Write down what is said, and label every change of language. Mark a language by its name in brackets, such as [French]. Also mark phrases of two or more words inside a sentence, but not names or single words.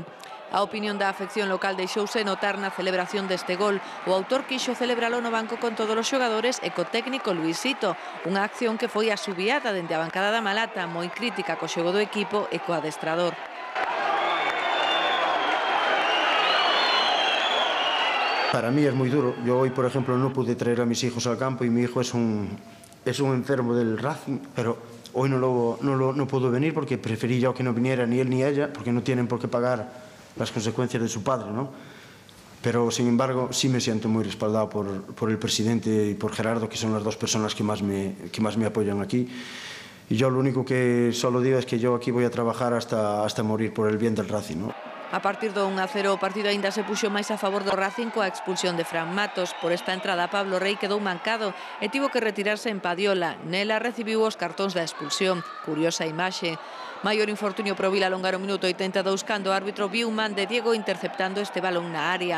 [Galician] A opinión da afección local deixouse notar na celebración deste gol. O autor quixo celebralo no banco con todos os xogadores e co técnico Luisito. Unha acción que foi asubiada dende a bancada da Malata, moi crítica co xogo do equipo e co adestrador. [Spanish] Para mí es muy duro. Yo hoy, por ejemplo, no pude traer a mis hijos al campo y mi hijo es un enfermo del Racing, pero hoy no pudo venir porque preferí yo que no viniera ni él ni ella, porque no tienen por qué pagar las consecuencias de su padre, ¿no? Pero, sin embargo, sí me siento muy respaldado por el presidente y por Gerardo, que son las dos personas que más me apoyan aquí. Y yo lo único que solo digo es que yo aquí voy a trabajar hasta morir por el bien del Racing, ¿no? [Galician] A partir do 1-0 o partido aínda se puxo máis a favor do Racing coa expulsión de Fran Matos. Por esta entrada Pablo Rey quedou mancado e tivo que retirarse en Padiola. Nela recibiu os cartóns da expulsión. Curiosa imaxe. Maior infortunio pro Vilalonga no minuto 82 cando o árbitro viu un man de Diego interceptando este balón na área.